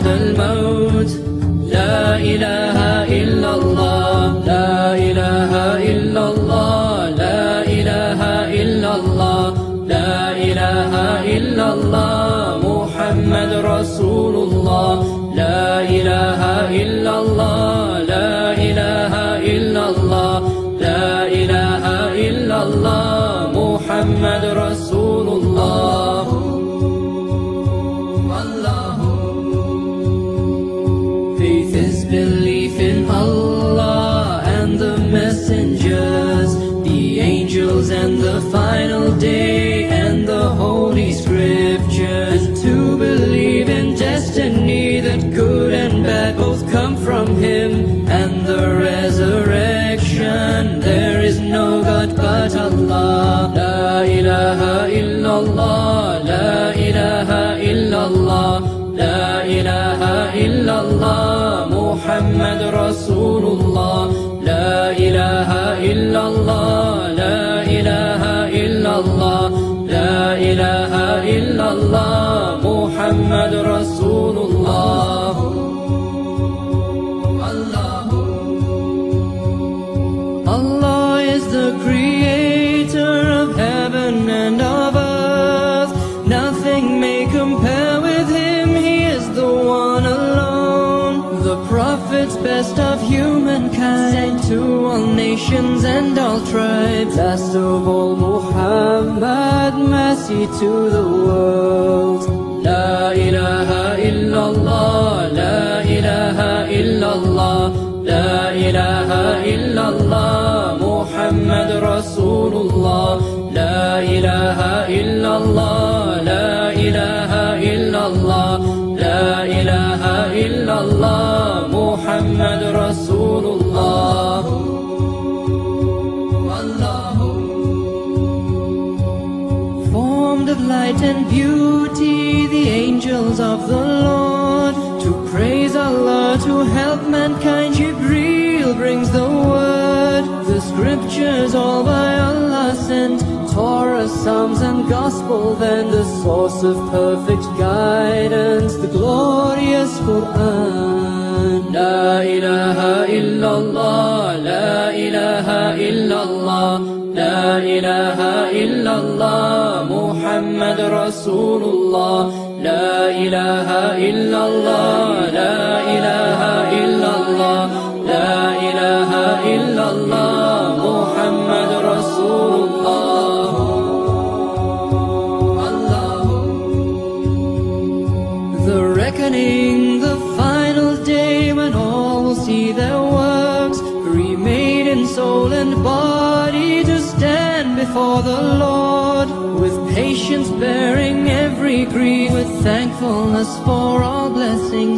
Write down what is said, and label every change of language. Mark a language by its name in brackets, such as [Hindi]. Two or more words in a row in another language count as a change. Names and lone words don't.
[Arabic] الموت لا إله إلا الله لا إله إلا الله لا إله إلا الله لا إله إلا الله محمد رسول الله لا إله إلا الله لا إله إلا الله لا إله إلا الله محمد رسول الله [English] Faith is belief in Allah and the messengers, the angels and the final day and the holy scriptures, and to believe in destiny that good and bad both come from Him, and the resurrection. There is no God but Allah. [Arabic] لا إله إلا الله، لا إله إلا الله، لا إله إلا الله. محمد رسول الله لا إله إلا الله لا إله إلا الله لا إله إلا الله محمد رسول الله [English] Allah is the creator of heaven and of earth. Nothing may compare with him, he is the one alone. The prophets, best of humankind, to all nations and all tribes. Last of all Muhammad, mercy to the world. [Arabic] لا إله إلا الله، لا إله إلا الله، لا إله إلا الله، محمد رسول الله. لا إله إلا الله، لا إله إلا الله، لا إله إلا الله، محمد رسول الله. [English] Formed of light and beauty, the angels of the Lord, to praise Allah, to help mankind, Jibreel brings the word. The scriptures all by Allah sent, Torah, Psalms and Gospel, then the source of perfect guidance, the glorious Quran. [Arabic] لا إله إلا الله، لا إله إلا الله، لا إله إلا الله، محمد رسول الله. لا إله إلا الله، لا إله إلا الله، لا إله إلا الله، محمد رسول الله. [English] The reckoning, the final day when all will see their works, remade in soul and body to stand before the Lord, with patience bearing every grief, with thankfulness for all blessings.